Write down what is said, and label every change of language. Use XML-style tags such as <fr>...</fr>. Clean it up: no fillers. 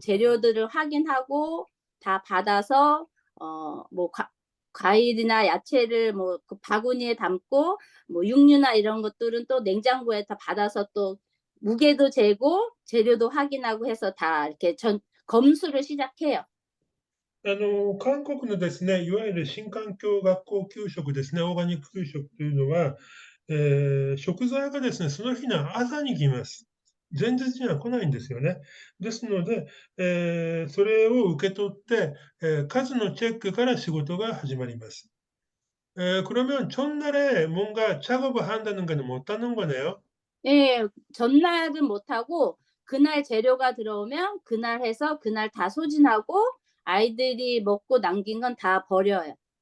<ko>재료들을 확인하고 다 받아서 뭐 과일이나 야채를 뭐 그 바구니에 담고 뭐 육류나 이런 것들은 또 냉장고에 다 받아서 또 무게도 재고 재료도 확인하고 해서 다 이렇게 검수를 시작해요.</ko> <ja>韓国のですね、いわゆる新環境学校給食ですね、オーガニック給食というのは、食材がですね、その日の朝に来ます。前日には来ないんですよね。ですので、それを受け取って、数のチェックから仕事が始まります。</ja> <ko>그러면 전날에 뭔가 작업을 한다는 거는 못하는 거네요. 예. 전날은 못 하고 그날 재료가 들어오면 그날 해서 그날 다 소진하고 아이들이 먹고 남긴 건 다 버려요.</ko>